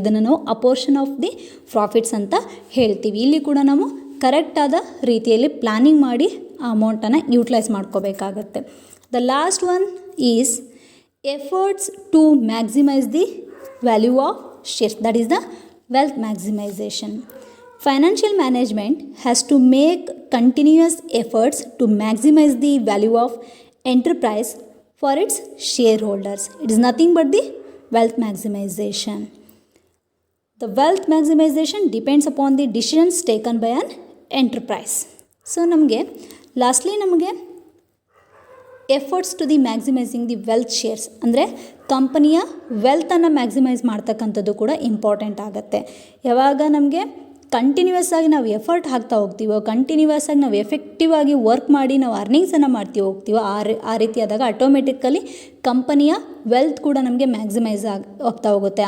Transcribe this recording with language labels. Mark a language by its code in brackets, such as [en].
[kn] ಇದನ್ನು ನಾವು ಅಪೋರ್ಷನ್ of the profits ಅಂತ ಹೇಳ್ತೀವಿ. ಇಲ್ಲಿ ಕೂಡ ನಾವು ಕರೆಕ್ಟಾದ ರೀತಿಯಲ್ಲಿ ಪ್ಲ್ಯಾನಿಂಗ್ ಮಾಡಿ ಆ ಅಮೌಂಟನ್ನು ಯೂಟಿಲೈಸ್ ಮಾಡ್ಕೋಬೇಕಾಗತ್ತೆ. [en] The last one is efforts to maximise the value of shares, that is the wealth maximisation. Financial management has to make continuous efforts to maximize the value of enterprise for its shareholders. It is nothing but the wealth maximization. The wealth maximization depends upon the decisions taken by an enterprise. So, lastly, efforts to the maximising the wealth shares [kn] ಅಂದರೆ ಕಂಪನಿಯ ವೆಲ್ತನ್ನು maximise ಮಾಡ್ತಕ್ಕಂಥದ್ದು ಕೂಡ important ಆಗುತ್ತೆ. ಯಾವಾಗ ನಮಗೆ continuous ಆಗಿ ನಾವು effort ಹಾಕ್ತಾ ಹೋಗ್ತೀವೋ, ಕಂಟಿನ್ಯೂಯಸ್ ಆಗಿ ನಾವು ಎಫೆಕ್ಟಿವ್ ಆಗಿ ವರ್ಕ್ ಮಾಡಿ ನಾವು ಅರ್ನಿಂಗ್ಸನ್ನು ಹೋಗ್ತೀವೋ, ಆ ರೀತಿ ಆದಾಗ ಆಟೋಮೆಟಿಕಲಿ ಕಂಪನಿಯ ವೆಲ್ತ್ ಕೂಡ ನಮಗೆ ಮ್ಯಾಕ್ಸಿಮೈಸ್ ಆಗ್ತಾ ಹೋಗುತ್ತೆ.